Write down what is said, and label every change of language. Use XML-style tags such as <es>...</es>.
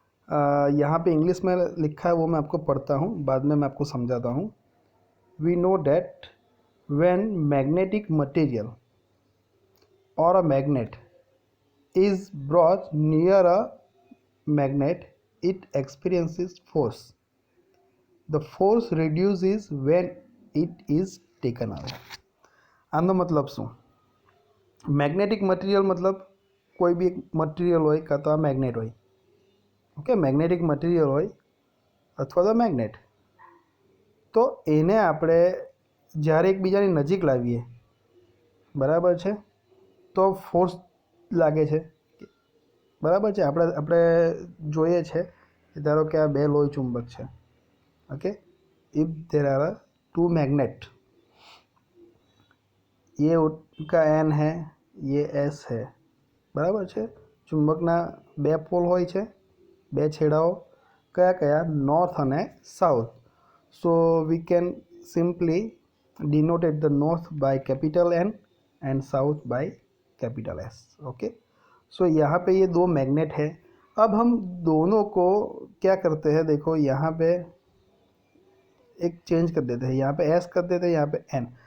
<hi>यहाँ पे इंग्लिश में लिखा है वो मैं आपको पढ़ता हूँ, बाद में मैं आपको समझाता हूँ।</hi> <en>We know that when magnetic material और a magnet is brought near a magnet, it experiences force. The force reduces when it is taken away.</en> <gu>આનો મતલબ શું,</gu> <hi>મેગ્નેટિક મટીરિયલ मतलब कोई भी एक मटीरियल हो, का तो मैग्नेट हो,</hi> <gu>ઓકે, મેગ્નેટિક મટીરિયલ હોય અથવા તો મેગ્નેટ, તો એને આપણે જ્યારે એકબીજાની નજીક લાવીએ, બરાબર છે, તો ફોર્સ લાગે છે, બરાબર છે. આપણે જોઈએ છે કે ધારો કે આ બે લોહી ચુંબક છે.</gu> <hi>Okay,</hi> <en>if there are two magnet,</en> <hi>ये उनका एन है, ये एस है, बराबर છે.</hi> <gu>ચુંબકના બે પોલ હોય છે, બે છેડાઓ કયા કયા, નોર્થ અને south.</gu> <en>So we can simply denoted the north by capital N and south by capital S.</en> <hi>Okay, सो यहाँ पे ये दो मैग्नेट है. अब हम दोनों को क्या करते हैं, देखो यहाँ पे एक चेंज कर देते हैं, यहाँ पे एस कर देते हैं, यहाँ पे एन.</hi>